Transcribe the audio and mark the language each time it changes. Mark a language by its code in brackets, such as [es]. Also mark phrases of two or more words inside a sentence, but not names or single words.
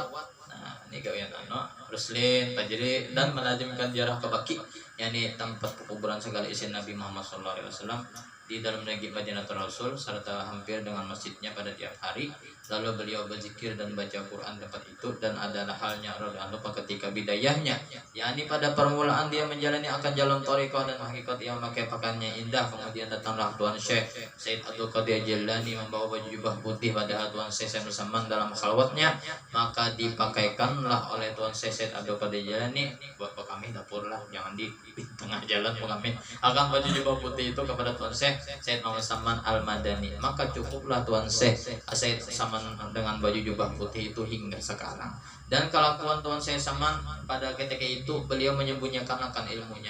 [id] Nah ini gawian ruslin tajri dan melazimkan ziarah ke Baqi, yakni tempat kuburan segala isi Nabi Muhammad SAW di dalam negeri Madinatul Rasul, serta hampir dengan masjidnya pada tiap hari. Lalu beliau berzikir dan baca Quran tempat itu, dan adalah halnya [ar] رضي الله عنه [id] ketika bidayahnya, yakni pada permulaan dia menjalani akan jalan thariqah dan hakikat, yang memakai pakaiannya indah. Kemudian datanglah Tuan Syekh Said Abdul Qadir Jilani membawa baju jubah putih pada Tuan Syekh Saman dalam khalwatnya, maka dipakaikanlah oleh Tuan Syekh Said Abdul Qadir Jilani buat kami dapur lah, jangan di tengah jalan kami akan baju jubah putih itu kepada Tuan Syekh Said Muhammad Saman Al-Madani. Maka cukuplah Tuan Syekh Said Saman dengan baju jubah putih itu hingga sekarang. Dan kelakuan Tuan Syekh Saman pada ketika itu, beliau menyembunyikan akan ilmunya.